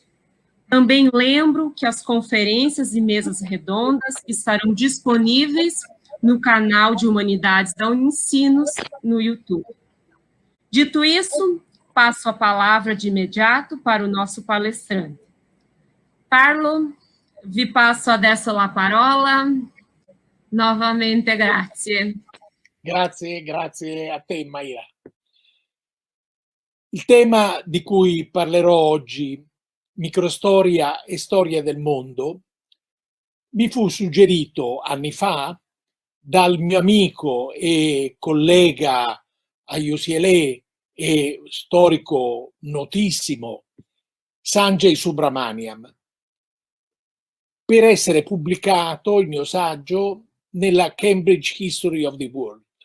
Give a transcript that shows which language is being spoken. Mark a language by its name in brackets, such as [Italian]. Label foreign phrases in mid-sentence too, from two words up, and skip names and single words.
[Portuguese] Também lembro que as conferências e mesas redondas estarão disponíveis no canal de Humanidades da Unicinos, no YouTube. Dito isso, passo a palavra de imediato para o nosso palestrante. [Italian] Carlo, vi passo adesso la parola. [Portuguese] Novamente, grazie. [Italian] Grazie a te, Mayra. Il tema di cui parlerò oggi, microstoria e storia del mondo, mi fu suggerito anni fa dal mio amico e collega a UCLA e storico notissimo Sanjay Subramanian, per essere pubblicato il mio saggio nella Cambridge History of the World.